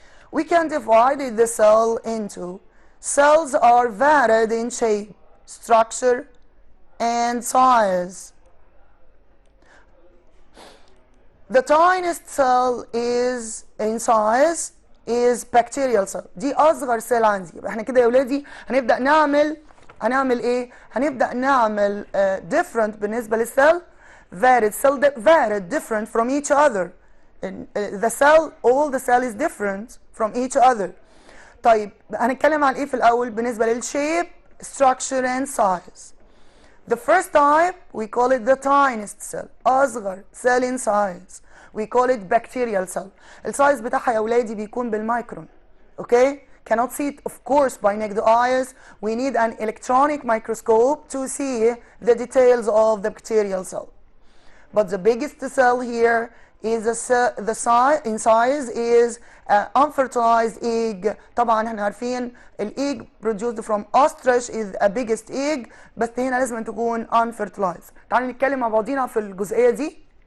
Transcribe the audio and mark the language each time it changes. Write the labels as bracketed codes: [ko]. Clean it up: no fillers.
[en] We can divide the cell into cells are varied in shape, structure, and size. The tiniest cell is in size is bacterial cell. [ar] دي أصغر سيل عندي. يبقى احنا كده يا ولادي هنبدأ هنعمل إيه؟ هنبدأ نعمل different بالنسبة للسيل. [en] Varied cell varied different from each other. The cell, all the cell is different from each other. [ar] طيب هنتكلم عن إيه في الأول بالنسبة لل [en] shape, structure and size. The first type we call it the tiniest cell. أصغر cell in size. We call it bacterial cell. [ar] السايز بتاعها يا ولادي بيكون بالمايكرون. [en] Okay? Cannot see it of course by naked eyes. We need an electronic microscope to see the details of the bacterial cell. But the biggest cell here is the size in size is unfertilized egg. [ar] طبعا احنا عارفين [en] الايج produced from ostrich is a biggest egg، [ar] بس هنا لازم تكون [en] unfertilized. [ar] تعالوا نتكلم مع بعضينا في الجزئيه دي.